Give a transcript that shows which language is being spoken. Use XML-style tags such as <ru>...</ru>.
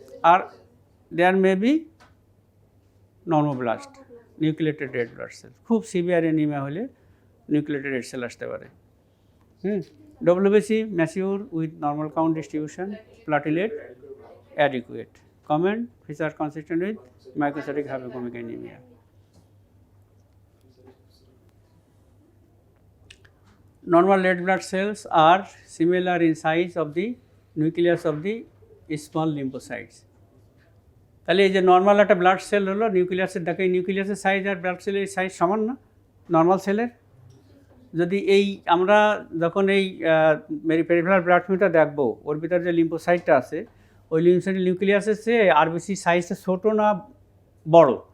<en>আর there may be normoblast, nucleated red blood cell.</en> <bn>খুব severe anaemia হলে nucleated red cell আসতে পারে।</bn> <en>WBC mature with normal count distribution, platelet adequate. Common feature consistent with microcytic hypochromic anemia. Normal red blood cells are similar in size of the nucleus of the small lymphocytes.</en> <bn>তাহলে এই যে normal একটা blood cell হলো, নিউক্লিয়াসের দেখে নিউক্লিয়াসের size আর blood সেলের size সমান না নর্মাল সেলের। যদি এই আমরা যখন এই পেরিফেরাল ব্লাড ফিল্মটা দেখবো, ওর ভিতরে যে লিম্ফোসাইটটা আছে, ওই লিম্ফোসাইটের নিউক্লিয়াসের চেয়ে আরবিসি সাইজটা ছোটো না বড়?</bn>